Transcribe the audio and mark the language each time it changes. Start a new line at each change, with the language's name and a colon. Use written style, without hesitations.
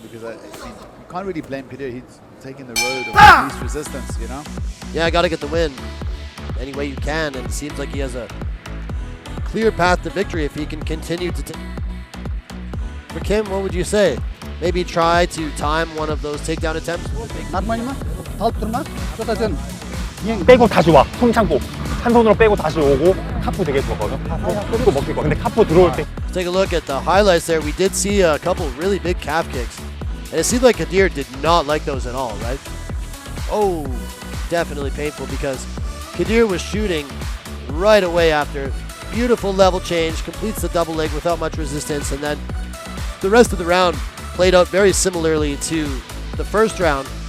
English: Because I mean, you can't really blame Kydyr. He's taking the road of least resistance, you know? Yeah, I got to get the win any way you can, and it seems like he has a clear path to victory if he can continue to. For Kim, what would you say? Maybe try to time one of those takedown attempts. 나르마니만 다음 turma 쏟아전
Korean: 빼고 다시 와. 손 참고. 한 손으로 빼고 다시 오고. 카프 되게 좋거든. 카프 또 먹힐 거야. 근데 카프 들어올 때.
English: Take a look at the highlights there. We did see a couple really big calf kicks. And it seemed like Kydyr did not like those at all, right? Oh, definitely painful because Kydyr was shooting right away after. Beautiful level change, completes the double leg without much resistance, and then the rest of the round played out very similarly to the first round.